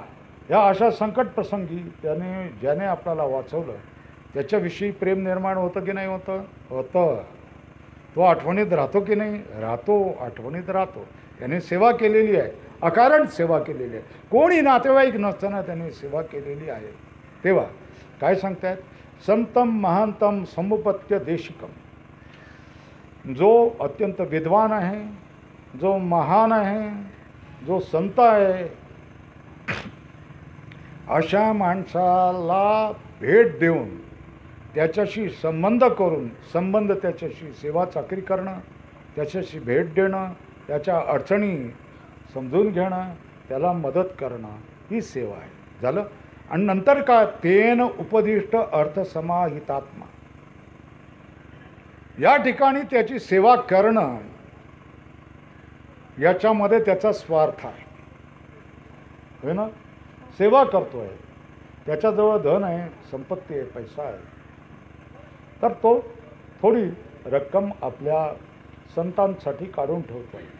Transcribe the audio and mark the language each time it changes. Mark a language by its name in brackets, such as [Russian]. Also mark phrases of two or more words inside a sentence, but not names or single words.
[Marathi] या अशा संकट प्रसंगी ज्याने आपल्याला वाचवलं त्याच्याविषयी प्रेम निर्माण होतं की नाही होतं? होतं. तो आठवणीत राहतो की नाही? राहतो, आठवणीत राहतो. त्याने सेवा केलेली आहे, अकारण सेवा केलेली आहे. कोणी नातेवाईक नसताना त्याने सेवा केलेली आहे. तेव्हा काय सांगतायत? [Sanskrit] संतम महांतम समुपत्य देशिकम. [Marathi] जो अत्यंत विद्वान आहे, जो महान आहे, जो संत आहे, अशा माणसाला भेट देऊन त्याच्याशी संबंध करून, त्याच्याशी सेवा चाकरी करणं, त्याच्याशी भेट देणं, त्याच्या अडचणी समजून घेणं, त्याला मदत करणं, ही सेवा आहे. झालं. आणि नंतर काय? [Sanskrit] तेन उपदिष्ट अर्थसमाहितात्मा. [Marathi] या ठिकाणी त्याची सेवा करणं, याच्यामध्ये त्याचा स्वार्थ आहे, होय ना? सेवा करतोय, त्याच्याजवळ धन आहे, संपत्ती आहे, पैसा आहे, तर तो थोडी रक्कम आपल्या संतांसाठी काढून ठेवतोय.